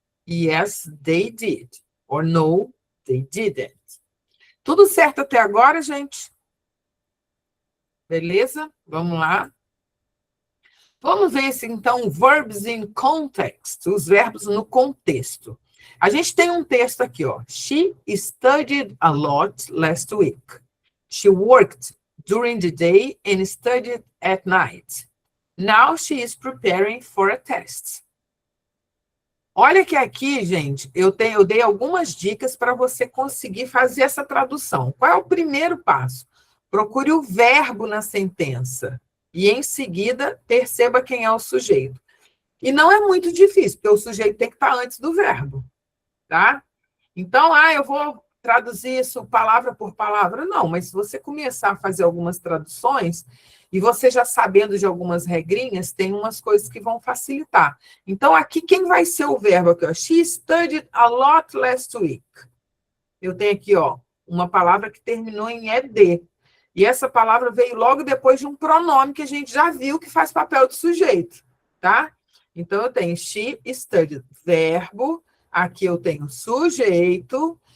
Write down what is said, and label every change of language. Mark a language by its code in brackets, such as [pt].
[en] Yes, they did. Or no, they didn't. [pt] Tudo certo até agora, gente? Beleza? Vamos lá. Vamos ver, então, [en] verbs in context, [pt] os verbos no contexto. A gente tem um texto aqui, ó. [en] She studied a lot last week. She worked during the day and studied at night. Now she is preparing for a test. [pt] Olha que aqui, gente, eu dei algumas dicas para você conseguir fazer essa tradução. Qual é o primeiro passo? Procure o verbo na sentença. E, em seguida, perceba quem é o sujeito. E não é muito difícil, porque o sujeito tem que estar antes do verbo, tá? Então, eu vou traduzir isso palavra por palavra. Não, mas se você começar a fazer algumas traduções, e você já sabendo de algumas regrinhas, tem umas coisas que vão facilitar. Então, aqui, quem vai ser o verbo aqui? Ó? [en] She studied a lot last week. [pt] Eu tenho aqui, ó, uma palavra que terminou em ed. E essa palavra veio logo depois de um pronome que a gente já viu que faz papel de sujeito, tá? Então, eu tenho [en] she studied, [pt] verbo. Aqui eu tenho sujeito.